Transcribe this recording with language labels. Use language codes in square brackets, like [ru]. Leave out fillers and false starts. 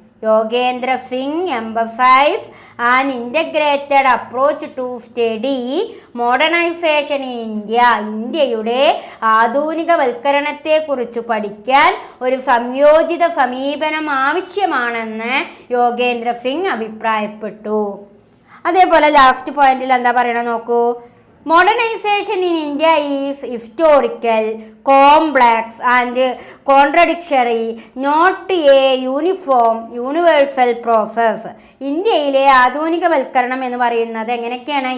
[en] Yogendra Singh emphasise an integrated approach to study modernisation in India. [ml] ഇന്ത്യയുടെ ആധുനികവൽക്കരണത്തെക്കുറിച്ച് പഠിക്കാൻ ഒരു സംയോജിത സമീപനം ആവശ്യമാണെന്ന് യോഗേന്ദ്ര സിംഗ് അഭിപ്രായപ്പെട്ടു. അതേപോലെ ലാസ്റ്റ് പോയിന്റിൽ എന്താ പറയണത് നോക്കൂ. [en] Modernization in India is historical, complex and contradictory, not a uniform, universal process. [ml] ഇന്ത്യയിലെ ആധുനികവൽക്കരണം എന്ന് പറയുന്നത് എങ്ങനെയൊക്കെയാണ്?